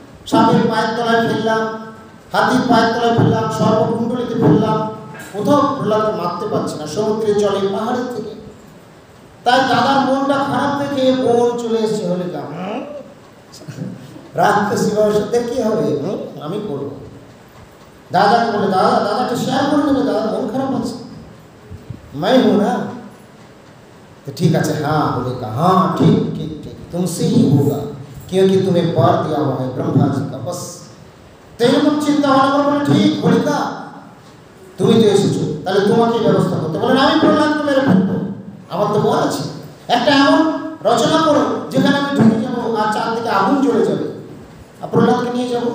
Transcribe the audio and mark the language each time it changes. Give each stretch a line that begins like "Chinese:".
Bangla: সাপের পায়ের তলায় ফেললাম, হাতির পায়ের তলায় ফেললাম, সর্বকুণ্ডলিতে ফেললাম, কোথাও প্রহ্লাদকে মারতে পারছে না, সমুদ্রের জলে, পাহাড়ের থেকে। তাই দাদার মনটা খারাপ দেখে বোন চলে এসেছে হোলিকা। রাক্ষসী বয়সে কি হবে, আমি করবো। দাদাকে বলে, দাদাকে শেয়ার করে নেবে, দাদার মন খারাপ আছে,
Hindi: मैं हूं ना। तो ठीक है, हाँ होलिका, हाँ ठीक ठीक ठीक, तुमसे ही होगा, क्योंकि तुम्हें वर दिया हुआ है ब्रह्मा जी का। बस तो
Bangla: एरকম চিন্তা ভাবনা করে বলে, ঠিক হোলিকা তুমি তো এসেছো, তাহলে তোমাকে ব্যবস্থা করতে বলেন। আমি প্রহ্লাদকে মেরে ফেলবো, আমার তো বল আছে। একটা এমন রচনা করো যেখানে আমি ঢুকে যাবো আর চারদিকে আগুন জ্বলে যাবে, আর প্রহ্লাদকে নিয়ে যাবো।